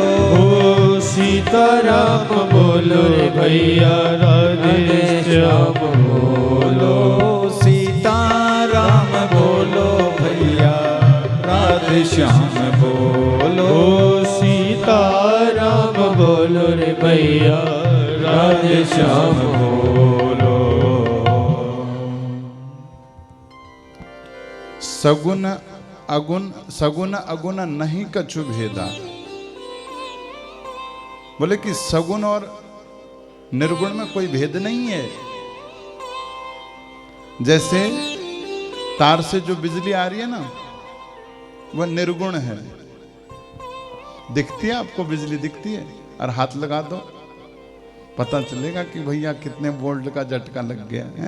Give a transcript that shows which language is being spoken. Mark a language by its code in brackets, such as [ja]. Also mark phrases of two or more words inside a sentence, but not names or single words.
[hi] सीताराम बोलो रे भैया, राधे श्याम बोलो। सीताराम बोलो भैया, राधे श्याम बोलो। सीताराम बोलो रे भैया, राधे श्याम बोलो। सगुन अगुण, सगुन अगुण नहीं कछु भेदा। बोले कि सगुण और निर्गुण में कोई भेद नहीं है। जैसे तार से जो बिजली आ रही है ना, वह निर्गुण है। दिखती है आपको, बिजली दिखती है, और हाथ लगा दो पता चलेगा कि भैया कितने वोल्ट का झटका लग गया है।